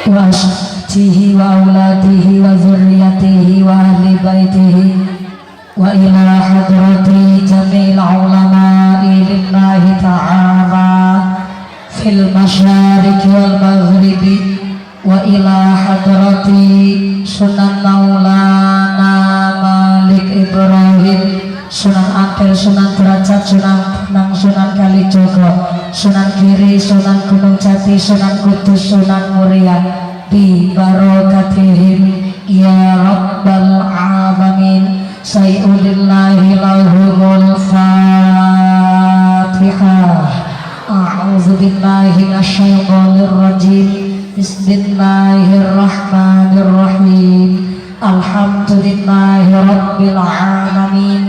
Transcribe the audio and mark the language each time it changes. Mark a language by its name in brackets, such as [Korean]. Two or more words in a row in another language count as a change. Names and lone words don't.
[Arabic] ته وأولاده وذرياته وأهل بيته وإلى حضرة جميع علماء لله تعالى في المشارق والمغارب وإلى حضرة Sunan Maulana Malik Ibrahim, Sunan Ampel, Sunan Derajat, Sunan Benang, Sunan Kalijogo, Sunan Giri, Sunan Gunung Jati, Sunan Kudus, Sunan Muria, ببركاتهم يا رب العالمين. شيء لله لهم الفاتحة. أعوذ بالله من الشيطان الرجيم. بسم الله الرحمن الرحيم. الحمد لله رب العالمين.